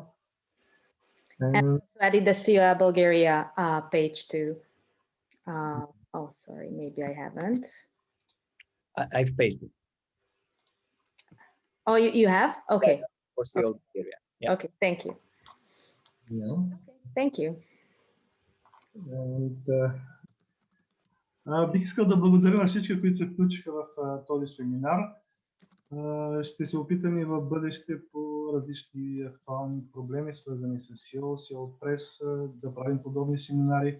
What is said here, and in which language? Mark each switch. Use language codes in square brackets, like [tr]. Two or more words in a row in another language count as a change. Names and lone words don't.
[en] And also added the CEEOL Bulgaria page too. Oh, sorry, maybe I haven't. I've pasted. Oh, you have? Okay. For CEEOL Bulgaria. Yeah. Okay, thank you. Yeah. Okay, thank you. [bg] Бих искал да благодаря на всички, които се включиха в този семинар. Ще се опитаме в бъдеще по различни актуални проблеми, свързани с CEEOL Press, да правим подобни семинари.